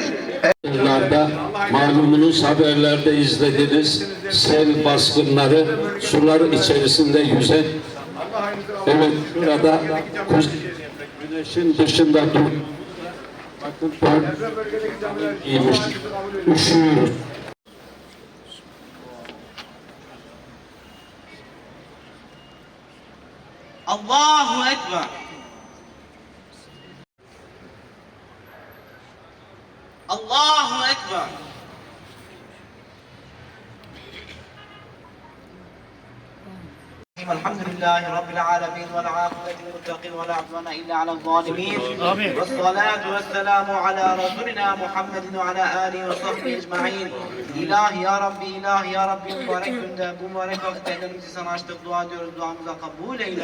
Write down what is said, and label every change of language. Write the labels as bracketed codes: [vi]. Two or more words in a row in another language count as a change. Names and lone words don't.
[tr] Yıllarda malumunuz haberlerde izlediniz sel baskınları, sular içerisinde yüzen, evet burada güneşin dışında bakın giymiş, üşüyoruz. [ar] الله أكبر. الله أكبر. الحمد لله رب العالمين والعاقبة للمتقين ولا عدوان إلا على الظالمين والصلاة والسلام على رسولنا محمد وعلى آله وصحبه أجمعين. [tr] İlahi [ar] يا رب, [tr] ilahi [ar] يا رب, [tr] mübarek günde, bu mübarek vakitte ellerimizi sana açtık, dua ediyoruz, duamıza kabul eyle.